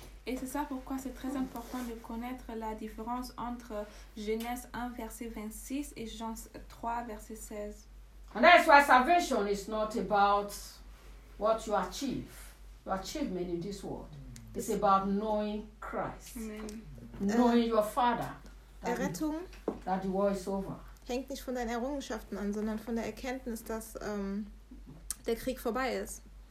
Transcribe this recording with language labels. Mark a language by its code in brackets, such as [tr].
[fr] Et c'est ça pourquoi c'est très important de connaître la différence entre Genèse 1:26 et Jean 3:16. [en] And that's why salvation is not about what you achieve. Your achievement in this world. It's about knowing Christ. Amen. Knowing your Father. [de] Errettung. [en] That the war is over. [de] Hängt nicht von deinen Errungenschaften an, sondern von der Erkenntnis, dass der Krieg vorbei ist.